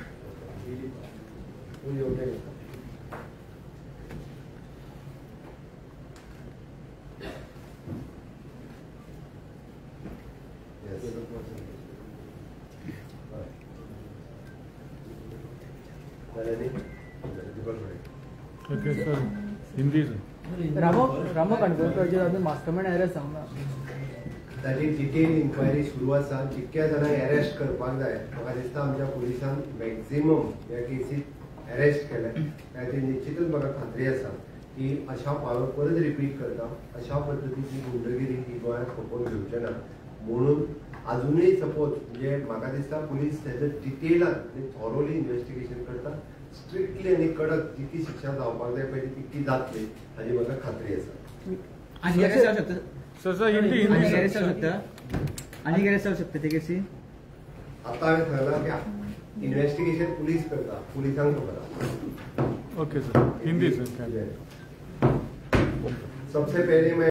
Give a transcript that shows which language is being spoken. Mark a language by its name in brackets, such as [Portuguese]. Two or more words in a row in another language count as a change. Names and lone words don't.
[English] Who you okay? Yes. okay sir Hindi [Konkani] रामा काणकोडकरचे अजून [English] mastermind arrest [Konkani] जावना. ताची [English] detail inquiry [Konkani] सुरू आसा. जितक्या जाणांक अरेस्ट करपाक जाय म्हाका दिसता आमच्या पुलिसान मॅक्झिमम ह्या केसीत अरेस्ट केले. त्याची निश्चितच म्हाका खात्री आसा की अशा फावट परत रिपीट करता अशा पद्दतीची गुंडगिरी ही गोंयांत खपोवन घेवचे ना. म्हणून अजूनही सपोज म्हणजे म्हाका दिसता पुलीस तेजो डिटेलान आनी [English] thoroughly investigation [Konkani] करता. स्ट्रिक्टली आनी कडक जितकी शिक्षा जावपाक जाय पळय तितकी जातली हाची म्हाका खात्री आसा. [Marathi] आणि अरेस्ट जाऊ शकतं. [English] sir Hindi [Marathi] आणि अरेस्ट जाऊ शकतं. आणि अरेस्ट जाऊ शकतं ते केसी. [Konkani] आता हांवें सांगलां की [English] investigation police [Konkani] करता. पुलिसांक खबर आसा. [English] okay sir Hindi sir [Hindi] सबसे पहले मैं